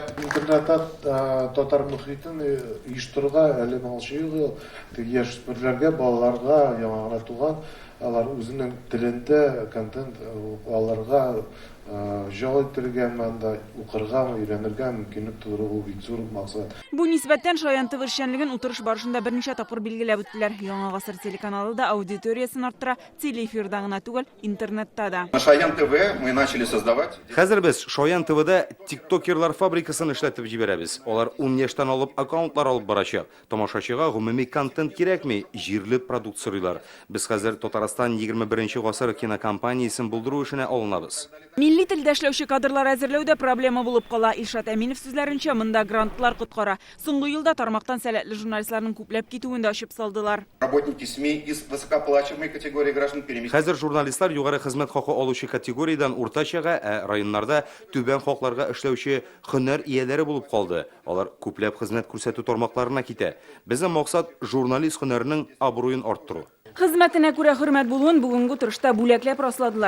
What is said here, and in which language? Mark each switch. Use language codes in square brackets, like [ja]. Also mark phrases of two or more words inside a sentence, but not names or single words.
[tt] Интернетта татар мөхитен оештыруга әле малчыгы яшьләргә, балаларга, яңа туган, алар үзенең телендә контент аларга җал итәргә, мында укырга, өйрәнергә мөмкинлек тудыру бик зур максат. Бу нисбәттән Шаян ТВ эшчәнлеген утырыш барышында берничә тапкыр билгеләп үттеләр. Яңа гасыр телеканалы да аудиториясын арттыра, телеэфирда гына түгел, интернетта да. [ru] На Шаян ТВ мы начали создавать. [tt] Хәзер без Шаян ТВда тиктокерлар фабрикасын эшләтеп җибәрәбез. Алар 10 яшьтән алып аккаунтлар алып барачак. Тамашачыга гомуми контент кирәкми, җирле продукт сорыйлар. Без хәзер Татарстан 21 гасыр кинокомпаниясын булдыру эшенә алынабыз. Милли телдә эшләүче кадрлар әзерләүдә проблема булып кала. Илшат Әминов сүзләренчә, монда грантлар коткара. Соңгы елда тармактан сәләтле журналистларның күпләп китүен дә ачып салдылар. [ru] Работники СМИ из высокооплачиваемой категории граждан переместились. [tt] Хәзер журналистлар югары хезмәт хакы алучы категориядан уртачага, районнарда түбән хакларга эшләүче һөнәр ияләре булып калды. Алар күпләп хезмәт күрсәтү тармакларына китә. Безнең максат журналист һөнәренең абруен арттыру. Хезмәтенә күрә хөрмәт булуын бүгенге утырышта бүләкләп расладылар.